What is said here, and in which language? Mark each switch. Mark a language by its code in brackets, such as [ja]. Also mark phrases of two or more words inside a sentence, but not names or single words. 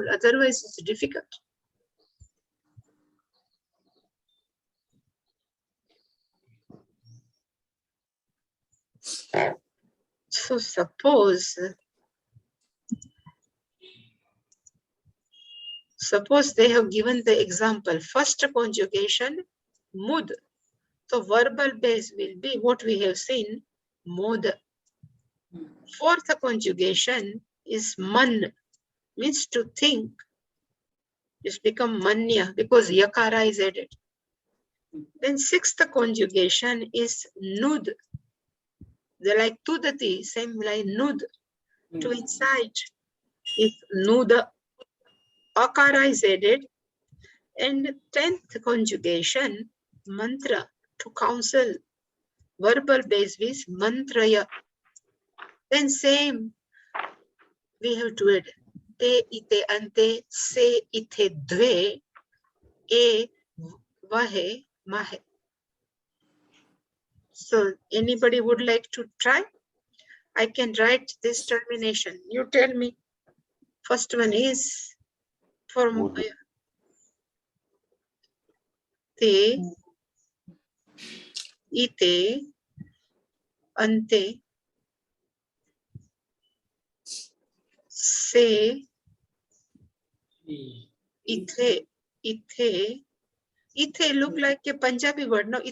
[en] Otherwise, it's difficult. So suppose they have given the example, first conjugation, mud. So verbal base will be what we have seen, mod. Fourth conjugation is man, means to think. It's become manya because yakara is added. Then sixth conjugation is nud. They're like tudati, same like nud. To incite is nuda. Akara is added. And 10th conjugation, mantra, to counsel. Verbal base is mantraya. Then same, we have to add [sa] te ite ante se ite dve e vahe mahe. [en] So anybody would like to try? I can write this termination. You tell me. First one is for [sa] te ite ante se ithe [en] look like a Punjabi word, no?